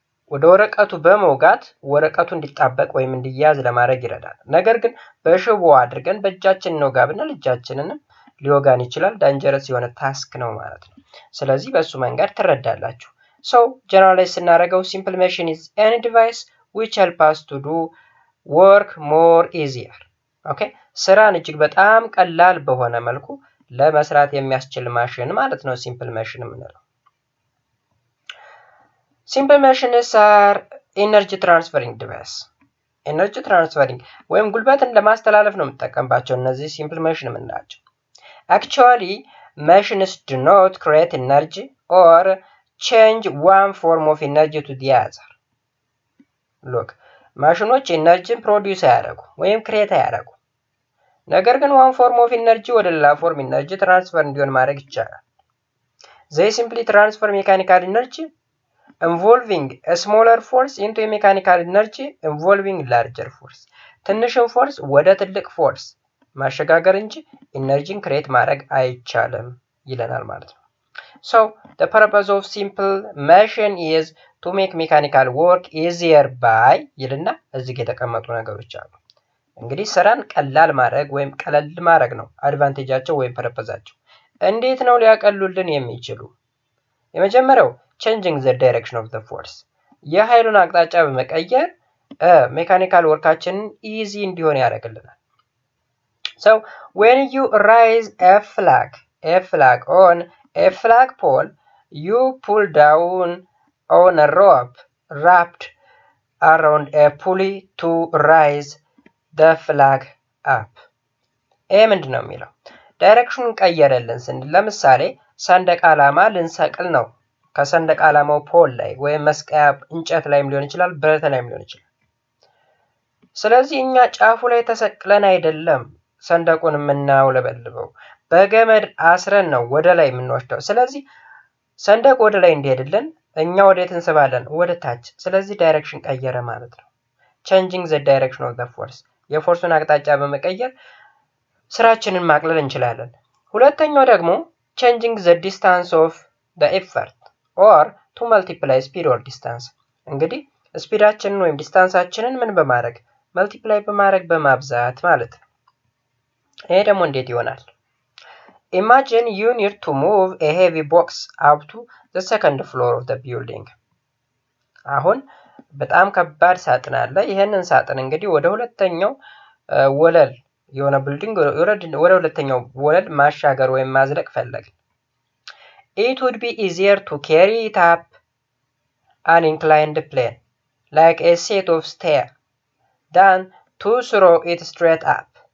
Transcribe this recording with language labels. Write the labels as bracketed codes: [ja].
[am] ወደ ወረቀቱ በመውጋት ወረቀቱ እንዲጣበቅ ወይም እንዲያዝ ለማድረግ ይረዳል። ነገር ግን በሽቦዋ አድርገን በእጃችን ነው ጋብና ልጃችንንም ሊወጋን ይችላል። ዳንጀረስ የሆነ ታስክ ነው ማለት ነው። ስለዚህ በሱ መንገድ ትረዳላችሁ። ሶ ጀነራላይዝ ስናደርገው ሲምፕል ማሽን [en] is any device which help us to do work more easier. [am] ኦኬ ስራን እጅግ በጣም ቀላል በሆነ መልኩ ለመስራት የሚያስችል ማሽን ማለት ነው ሲምፕል ማሽን የምንለው። ሲምፕል ማሽንስ [en] are energy transferring device. [am] ኤነርጂ ትራንስፈሪንግ ወይም ጉልበትን ለማስተላለፍ ነው የምንጠቀምባቸው እነዚህ ሲምፕል ማሽን የምንላቸው። [en] Actually, machines do not create energy or change one form of energy to the other. Look, [am] ማሽኖች ኤነርጂን ፕሮዲዩስ አያደርጉ ወይም ክሬት አያደርጉ። ነገር ግን [en] one form of energy [am] ወደ ሌላ ፎርም ኤነርጂ ትራንስፈር እንዲሆን ማድረግ ይቻላል። [en] They simply transfer mechanical energy involving a smaller force into a mechanical energy involving larger force. [am] ትንሽን ፎርስ ወደ ትልቅ ፎርስ ማሸጋገር እንጂ ኢነርጂን ክሬት ማድረግ አይቻልም ይለናል ማለት ነው። [en] So the purpose of simple machine is to make mechanical work easier by [am] ይልና እዚህ ጋር የተቀመጡ ነገሮች አሉ። እንግዲህ ስራን ቀላል ማድረግ ወይም ቀለል ማድረግ ነው አድቫንቴጃቸው ወይም ፐርፐዛቸው። እንዴት ነው ሊያቀሉልን የሚችሉ? [en] የመጀመሪያው changing the direction of the force [am] የኃይሉን አቅጣጫ በመቀየር ሜካኒካል ወርካችንን ኢዚ እንዲሆን ያደርግልናል። [en] So when you raise a flag on a flagpole, you pull down on a rope wrapped around a pulley to raise the flag up. [am] ምንድን ነው የሚለው? ዳይሬክሽኑን ቀየረልን ስንል ለምሳሌ ሰንደቅ ዓላማ ልንሰቅል ነው ከሰንደቅ ዓላማው ፖል ላይ ወይም መስቀያ እንጨት ላይም ሊሆን ይችላል፣ ብረት ላይም ሊሆን ይችላል። ስለዚህ እኛ ጫፉ ላይ ተሰቅለን አይደለም ሰንደቁን የምናውለበልበው በገመድ አስረን ነው ወደ ላይ የምንወስደው። ስለዚህ ሰንደቅ ወደ ላይ እንዲሄድልን እኛ ወዴት እንስባለን? ወደ ታች። ስለዚህ ዳይሬክሽን ቀየረ ማለት ነው። [en] changing the direction of the force [am] የፎርሱን አቅጣጫ በመቀየር ስራችንን ማቅለል እንችላለን። ሁለተኛው ደግሞ [en] changing the distance of the effort or to multiply speed or distance [am] እንግዲህ ስፒዳችንን ወይም ዲስታንሳችንን ምን በማድረግ መልቲፕላይ በማድረግ በማብዛት ማለት ነው። ይሄ ደግሞ እንዴት ይሆናል? [en] Imagine you need to move a heavy box up to the second floor of the building. [am] አሁን በጣም ከባድ ሳጥን አለ። ይሄንን ሳጥን እንግዲህ ወደ ሁለተኛው ወለል የሆነ ቢልዲንግ ወደ ሁለተኛው ወለል ማሻገር ወይም ማዝለቅ ፈለግን። [en] It would be easier to carry it up an inclined plane like a set of stairs than to throw it straight up.